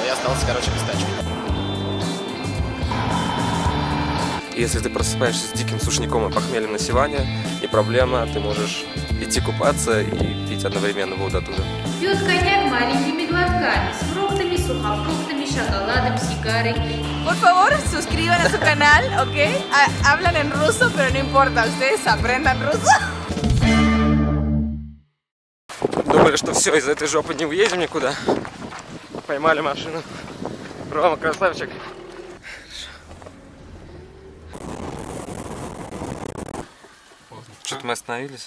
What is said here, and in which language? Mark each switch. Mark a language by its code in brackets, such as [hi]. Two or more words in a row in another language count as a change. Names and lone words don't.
[ru] Я остался, короче, без тачки. Если ты просыпаешься с диким сушняком и похмельем на Сиване, не проблема, ты можешь идти купаться и пить одновременно воду оттуда. Пьет коньяк маленькими глотками, с фруктами, сухофруктами, шоколадом, сигарой. [es] Por favor, suscriban a su canal, ¿ok? Hablan en ruso, pero no importa, ustedes aprendan ruso. [ru] Думали, что все, из этой жопы не уедем никуда. Поймали машину. Рома, красавчик. Что-то мы остановились.